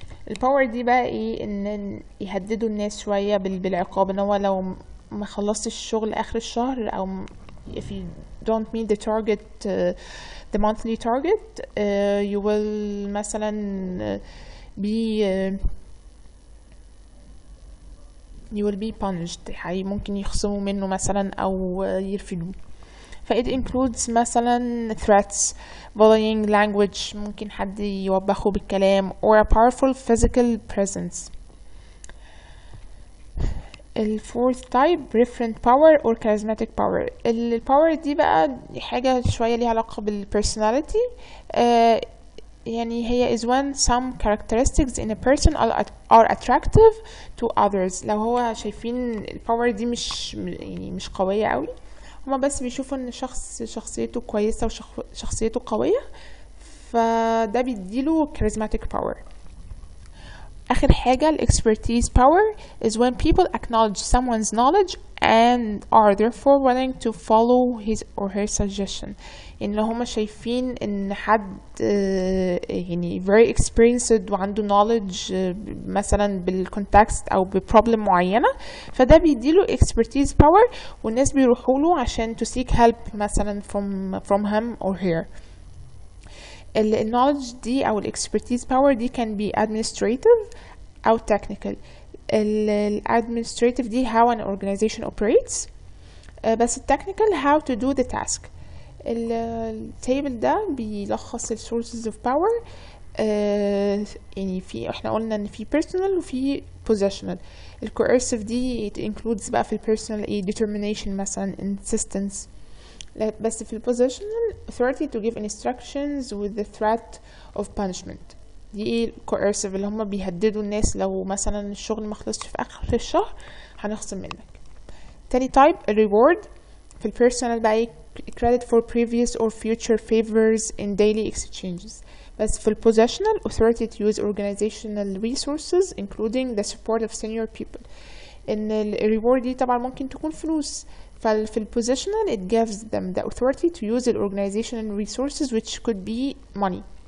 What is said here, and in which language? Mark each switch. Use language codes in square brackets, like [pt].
[ar] الباور دي بقى ايه ان يهددوا الناس شوية بالعقاب ان هو لو ما خلصتش الشغل اخر الشهر او [en] if you don't meet the target the monthly target you will [ar] مثلا [en] you will be punished. [ar] ممكن يخصموا منه مثلا او يرفدوه. [en] it includes مثلا threats, bullying, language, [ar] ممكن حد يوبخه بالكلام [en] or a powerful physical presence. [ar] ال [en] fourth type referent power or charismatic power. [ar] ال power دي بقى حاجة شوية ليها علاقة بال personality. يعني هي [en] is when some characteristics in a person are attractive to others. [ar] لو هو شايفين ال power دي مش قوية قوي, هما بس بيشوفوا ان شخصيته كويسة وشخصيته قوية, فده بيديله [en] charismatic power. [ar] آخر حاجة [en] ال expertise power is when people acknowledge someone's knowledge and are therefore willing to follow his or her suggestion. [ar] يعني لو هما شايفين ان حد يعني [en] very experienced [ar] وعنده knowledge مثلا بالcontext او بproblem معينة, فده بيديله [en] expertise power [ar] والناس بيروحوله عشان [en] to seek help [ar] مثلا [en] from him or her. ال knowledge [ar] دي أو [en] ال expertise power دي can be administrative أو technical. ال administrative دي how an organization operates, [ar] بس [en] ال technical how to do the task. [ar] ال table ده بيلخص ال [en] sources of power. [ar] يعني احنا قلنا ان في personal وفي possessional. [en] ال coercive دي it includes [ar] بقى في [en] ال personal determination مثلا insistence, [ar] بس في [en] positional authority to give instructions with the threat of punishment. [ar] دي ايه coercive اللي هم بيهددوا الناس لو مثلا الشغل ما خلصش في اخر الشهر هنخصم منك. [en] تاني type reward في personal [ar] بقى ايه [en] credit for previous or future favors in daily exchanges. [ar] بس في [en] positional authority to use organizational resources including the support of senior people. ان ال reward [ar] دي طبعا ممكن تكون فلوس, ففي [en] positional it gives them the authority to use the organizational resources which could be money.